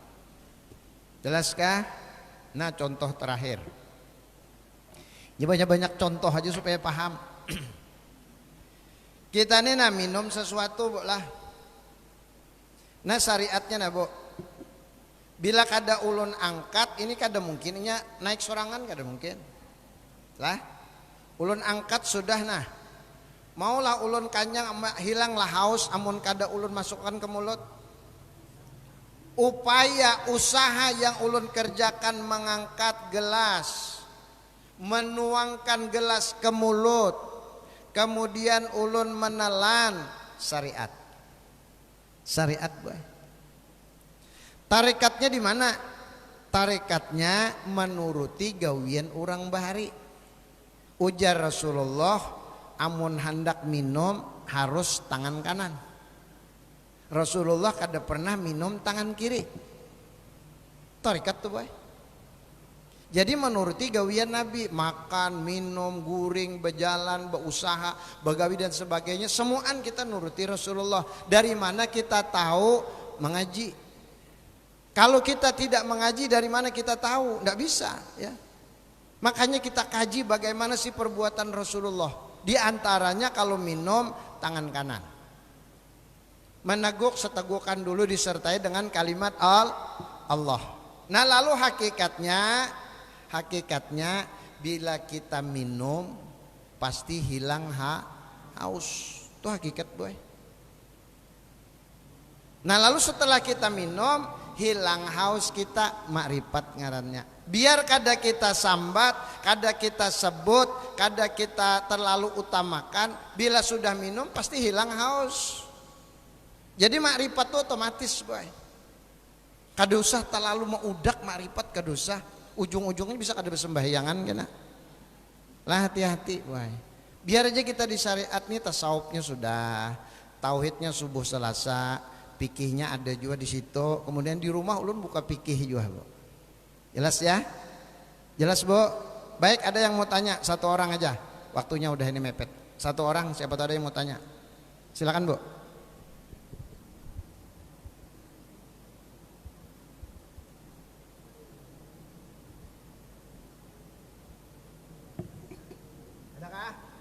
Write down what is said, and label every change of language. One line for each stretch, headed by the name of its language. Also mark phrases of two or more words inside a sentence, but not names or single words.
Indonesian: Jelaskah? Nah, contoh terakhir. Ya, banyak contoh aja supaya paham. Kita ini minum sesuatu, Bu lah. Nah, syariatnya nah, Bu.
Banjar: Bila kada ulun angkat ini kada mungkinnya naik sorangan kada mungkin. Lah, ulun angkat sudah nah. Maulah ulun kanyang hilanglah haus amun kada ulun masukkan ke mulut. Upaya usaha yang ulun kerjakan mengangkat gelas, menuangkan gelas ke mulut, kemudian ulun menelan syariat. Syariat boy.
Indonesian: Tarikatnya di mana?
Banjar: Tarikatnya menuruti gawian orang bahari. Ujar Rasulullah, amun hendak minum harus tangan kanan. Rasulullah kada pernah minum tangan kiri. Tarikat tuh boy. Jadi menuruti gawian Nabi, makan, minum, guring, berjalan, berusaha, begawi dan sebagainya, semuaan kita nuruti Rasulullah.
Indonesian: Dari mana kita tahu mengaji? Kalau kita tidak mengaji, dari mana kita tahu? Tidak bisa, ya. Makanya kita kaji bagaimana sih perbuatan Rasulullah. Di antaranya kalau minum tangan kanan. Meneguk setegukan dulu disertai dengan kalimat Allah. Nah lalu hakikatnya bila kita minum pasti hilang haus. Itu hakikat boy. Nah lalu setelah kita minum hilang haus kita,
Banjar: makrifat ngarannya. Biar kada kita sambat, kada kita sebut, kada kita terlalu utamakan, bila sudah minum pasti hilang haus. Jadi makrifat itu otomatis boy. Kada usah terlalu meudak makrifat, kada usah. Ujung-ujungnya bisa kada bersembahyangan kena. Lah hati-hati boy. Biar aja kita di syariat nih tasawufnya sudah, tauhidnya subuh selasa, pikihnya ada juga di situ. Kemudian di rumah ulun buka pikih juga, Bu. Jelas ya?
Indonesian: Jelas, Bu? Baik, ada yang mau tanya, satu orang aja. Waktunya udah ini mepet. Satu orang, siapa tahu ada yang mau tanya. Silakan, Bu. Adakah?